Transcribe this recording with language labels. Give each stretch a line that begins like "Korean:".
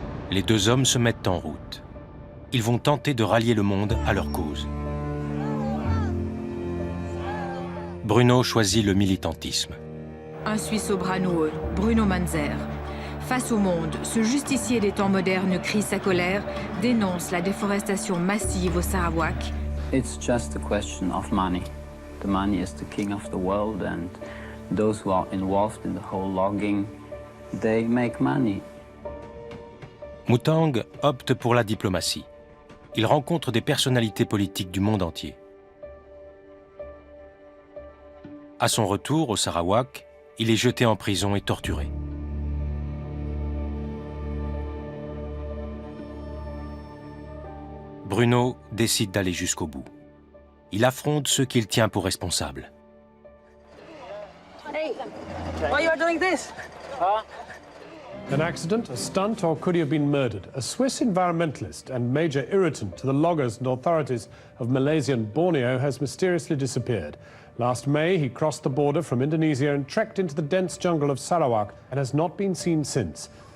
French: Les deux hommes se mettent en route. Ils vont tenter de rallier le monde à leur cause. Bruno choisit le militantisme. Un Suisse au bras noueux, Bruno Manzer. Face au monde, ce justicier des temps modernes crie sa colère, dénonce la déforestation massive au Sarawak.
English: It's just a question of money. The money is the king of the world, and those who are involved in the whole logging, they make money.
French: Mutang opte pour la diplomatie. Il rencontre des personnalités politiques du monde entier. À son retour au Sarawak, il est jeté en prison et torturé. Bruno décide d'aller jusqu'au bout. Il affronte ceux qu'il tient pour responsables.
English: Hey, why you are doing this? Huh? An accident, a stunt, or could he have been murdered? A Swiss environmentalist and major irritant to the loggers and authorities of Malaysian Borneo has mysteriously disappeared. Last May, he crossed the border from Indonesia and trekked into the dense jungle of Sarawak and has not been seen since.